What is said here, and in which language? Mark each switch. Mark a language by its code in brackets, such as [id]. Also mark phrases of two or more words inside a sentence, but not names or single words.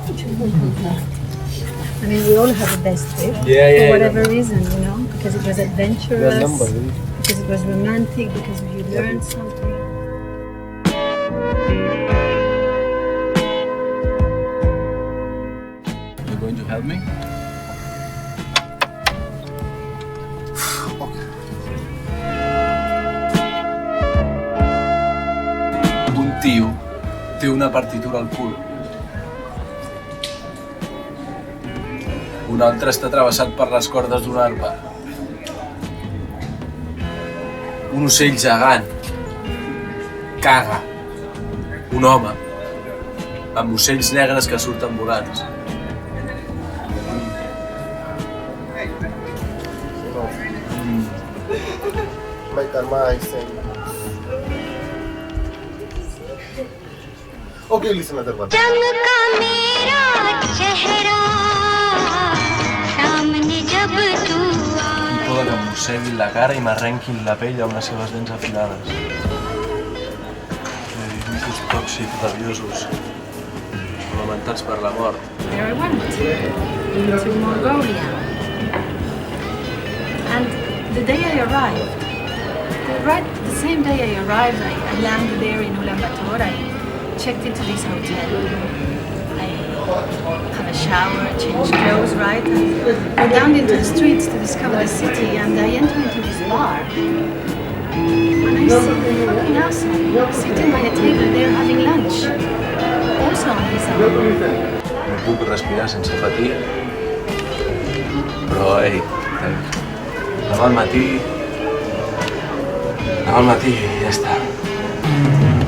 [en] I mean, we all have the best trip. Yeah, for whatever reason, you know, because it was adventurous, because it was romantic, because you learned something. You're going to help me? [ca] Un tio té una partitura al cul. Un altre està travessat per les cordes d'una arpa. Un ocell gegant caga. Un home amb ocells negres que surten volants. [en] Okay, listen another one. [ca] Un poda que em mossegui la cara i m'arrenquin la pell amb les seves dents afilades. Micos tòxics rabiosos, lamentats per la mort. [en] Where I went, into Mongolia. And the day I arrived, the same day I arrived, I landed there in Ulaanbaatar. I checked into this hotel. I have a shower, change clothes, right? And go down into the streets to discover the city, and I enter into this bar. And I see a fucking asshole sitting by a table there having lunch. Also on his own. [ca] No puc respirar sense patir. Però, ei, demà al matí ja està.